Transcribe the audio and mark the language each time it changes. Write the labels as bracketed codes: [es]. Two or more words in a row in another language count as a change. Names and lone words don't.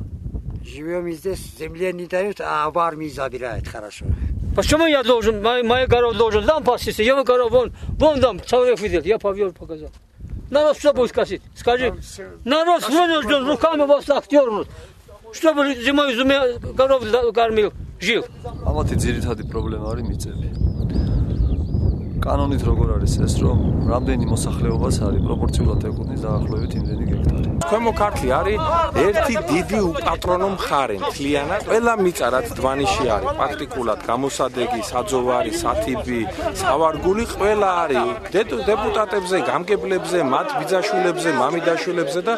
[ru] Живем здесь, земле не дают, а в армии забирают, хорошо. Почему я должен, моя корова должен там пастись, его корова вон там, человек видел, я повел, показал. Народ что будет сказать? Скажи, народ вынужден руками вас так дернуть, чтобы зимой коров кормил, жил. [ka] Ამათი ძირითადი პრობლემა არის მიწები. კანონით როგორ არის ეს, რომ რამდენი მოსახლეობას არის პროპორციულად ეკუთვნის დაახლოებით იმდენი გექტარი. ქვემო ქართლი არის ერთი დიდი უპატრონო მხარე, მთლიანად. ყველა მიწა რაც დვანიში არის, პრაქტიკულად გამოსადეგი, საძოვარი, სათიბი, სავარგული, ყველა არის დეპუტატებზე, გამგებლებზე, მათ ბიძაშვილებზე, მამიდაშვილებზე და